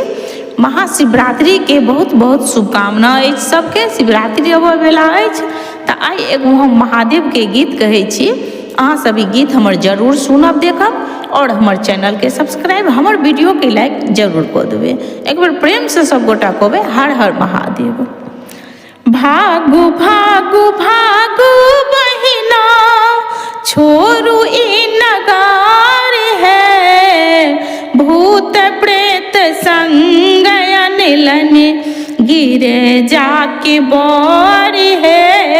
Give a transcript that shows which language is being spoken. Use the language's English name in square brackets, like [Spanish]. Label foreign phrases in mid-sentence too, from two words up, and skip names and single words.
[Maithili] महाशिवरात्रि के बहुत बहुत शुभकामना अछि सबके। शिवरात्रि अबै वाला अछि तऽ आइ एगो हम महादेव के गीत कहै छी। अहाँ सब ई गीत हमर जरूर सुनब देखब और हमर चैनल के सब्सक्राइब, हमर वीडियो के लाइक जरूर कऽ देबै। एक बेर प्रेम से सब गोटा कहबै हर हर महादेव। भागु भागु भागु बहिना छोरू ई नगार है, भूत प्रेत संग अनिलन गिरे जाके बौर है।